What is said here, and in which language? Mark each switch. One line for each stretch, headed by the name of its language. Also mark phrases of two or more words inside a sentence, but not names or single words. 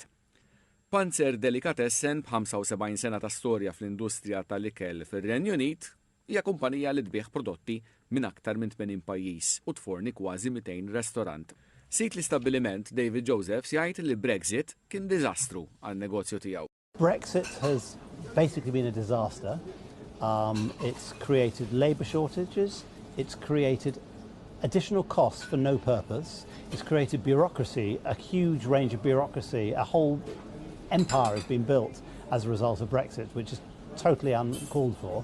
Maltese: Panzer Delicatessen b'75 sena ta' storja fl-industrija tal-ikel fir-Renju Unit hija kumpanija li tbieħ prodotti minn aktar minn 80 pajjiż u tforni kważi 200 ristorant. Sit l-istabbiliment David Josephs jgħid li Brexit kien diżastru għan-negozju tiegħu.
English: Brexit has basically been a disaster. It's created labour shortages, it's created additional costs for no purpose, it's created bureaucracy, a huge range of bureaucracy, a whole empire has been built as a result of Brexit, which is totally uncalled for.